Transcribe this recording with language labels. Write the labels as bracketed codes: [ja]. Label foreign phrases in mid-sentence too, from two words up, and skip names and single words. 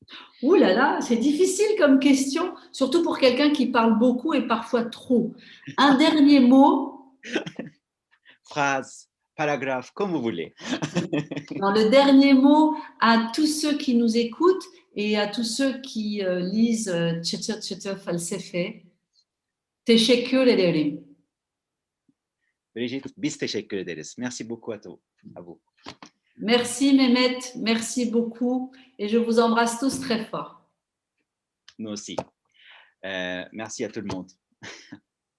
[fr] Ouh là là, c'est difficile comme question, surtout pour quelqu'un qui parle beaucoup et parfois trop. Un dernier mot. Phrase, paragraphe, comme vous voulez. Dans le dernier mot à tous ceux qui nous écoutent et à tous ceux qui lisent Çıtır Felsefe. [tr] Teşekkür ederim. Brigitte, biz teşekkür ederiz. [fr] Merci beaucoup à vous. Merci Mehmet, merci beaucoup et je vous embrasse tous très fort. Nous aussi. Merci à tout le monde.